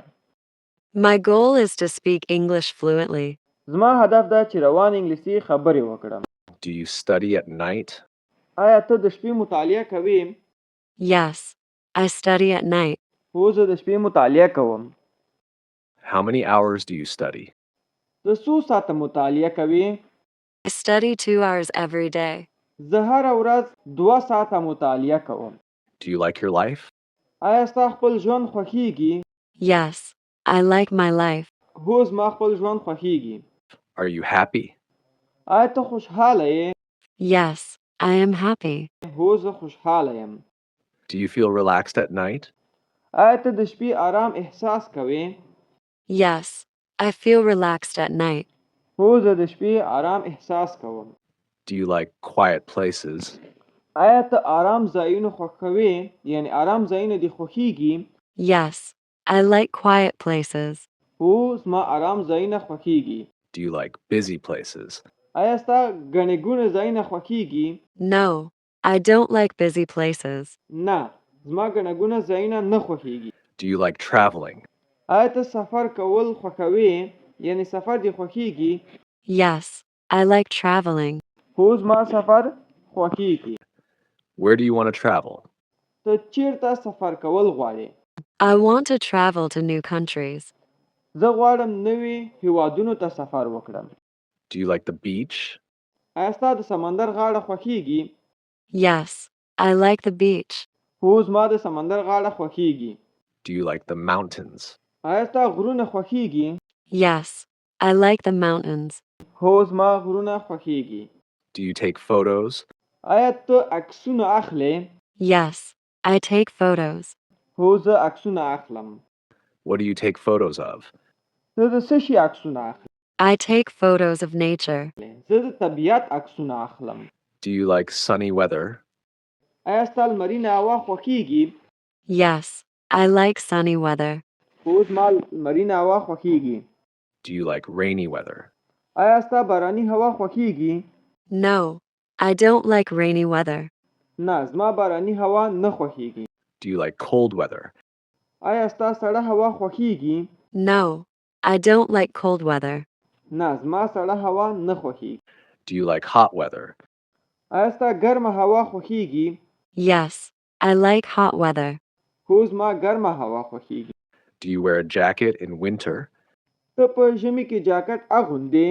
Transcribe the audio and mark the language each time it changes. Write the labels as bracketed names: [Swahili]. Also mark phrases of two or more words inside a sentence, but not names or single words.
[English] My goal is to speak English fluently. [Pashto] زما هدف ده چې روان انګلیسي خبرې وکړم. [English] Do you study at night? [Pashto] آیا ته د شپې مطالعه کوې؟ [English] Yes, I study at night. [Pashto] هو زه د شپې مطالعه کوم. [English] How many hours do you study? [Pashto] ته څو ساعته مطالعه کوې؟ [English] I study 2 hours every day. [Pashto] زه هره ورځ 2 ساعته مطالعه کوم. [English] Do you like your life? [Pashto] آیا ستا خپل ژوند خوښیږي؟ [English] Yes, I like my life. [Pashto] هو زما خپل ژوند خوښیږي. [English] Are you happy? [Pashto] آیا ته خوشحاله یې؟ [English] Yes, I am happy. [Pashto] هو زه خوشحاله یم. [English] Do you feel relaxed at night? [Pashto] آیا ته د شپې آرام احساس کوې؟ [English] Yes, I feel relaxed at night. [Pashto] هو زه د شپې آرام احساس کوم. [English] Do you like quiet places? [Pashto] آیا ته آرام ځایونه خوښوې؟ یعنی آرام ځایونه دې خوښیږي؟ [English] Yes, I like quiet places. [Pashto] هو زما آرام ځایونه خوښیږي. [English] Do you like busy places? [Pashto] آیا ستا ګڼې ګوڼې ځایونه خوښیږي؟ [English] No, I don't like busy places. [Pashto] نه، زما ګڼه ګوڼه ځایونه نه خوښیږي. [English] Do you like traveling? [Pashto] آیا ته سفر کول خوښوې؟ یعنی سفر دې خوښیږي؟ [English] Yes, I like traveling. [Pashto] هو زما سفر خوښیږي. [English] Where do you want to travel? [Pashto] ته چیرته سفر کول غواړې؟ [English] I want to travel to new countries. [Pashto] زه غواړم نوي هیوادونو ته سفر وکړم. [English] Do you like the beach? [Pashto] آیا ستا د سمندر غاړه خوښیږي؟ [English] Yes, I like the beach. [Pashto] هو زما د سمندر غاړه خوښیږي. [English] Do you like the mountains? [Pashto] آیا ستا غرونه خوښیږي؟ [English] Yes, I like the mountains. [Pashto] هو زما غرونه خوښیږي. [English] Do you take photos? [Pashto] آیا ته عکسونه اخلې؟ [English] Yes, I take photos. [Pashto] هو زه عکسونه اخلم. [English] What do you take photos of? [Pashto] زه د څه شي عکسونه اخلم؟ [English] I take photos of nature. [Pashto] زه د طبیعت عکسونه اخلم. [English] Do you like sunny weather? [Pashto] آیا ستا لمرینه هوا خوښیږي؟ [English] Yes, I like sunny weather. [Pashto] هو زما لمرینه هوا خوښیږي. [English] Do you like rainy weather? [Pashto] آیا ستا باراني هوا خوښیږي؟ [English] No, I don't like rainy weather. [Pashto] نه، زما باراني هوا نه خوښیږي. [English] Do you like cold weather? [Pashto] آیا ستا سړه هوا خوښیږي؟ [English] No, I don't like cold weather. [Pashto] نه، زما سړه هوا نه خوښیږي. [English] Do you like hot weather? [Pashto] آیا ستا ګرمه هوا خوښیږي؟ [English] Yes, I like hot weather. [Pashto] هو زما ګرمه هوا خوښیږي. [English] Do you wear a jacket in winter? [Pashto] ته په ژمي کې جاکټ اغوندې؟